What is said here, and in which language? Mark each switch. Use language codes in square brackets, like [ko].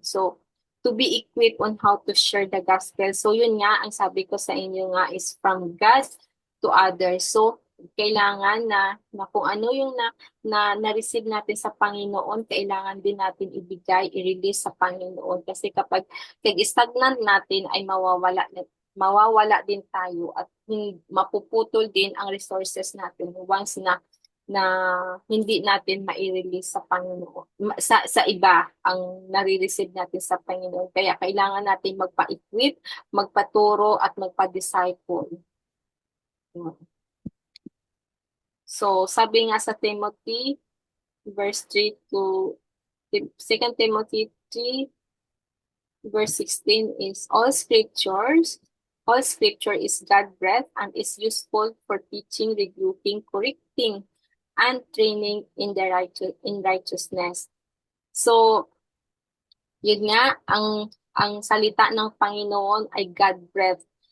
[en] So, to be equipped on how to share the gospel. [tl] So yun nga, ang sabi ko sa inyo nga [en] is from God to others. [tl] So, kailangan na kung ano yung na-receive natin sa Panginoon, kailangan din natin ibigay, i-release sa Panginoon. Kasi kapag stagnant natin ay mawawala din tayo at mapuputol din ang resources natin once na hindi natin mai-release sa Panginoon, sa iba ang nare-receive natin sa Panginoon. Kaya kailangan natin magpa-equip, magpaturo at magpa-disciple. [en] So, [tl] sabi nga sa [en] Timothy verse 3 to 2 Timothy 3 verse 16 is all scriptures All scripture is God-breathed and is useful for teaching, rebuking, correcting, and training in righteousness. [tl] So, yun nga, ang salita ng Panginoon ay God-breathed.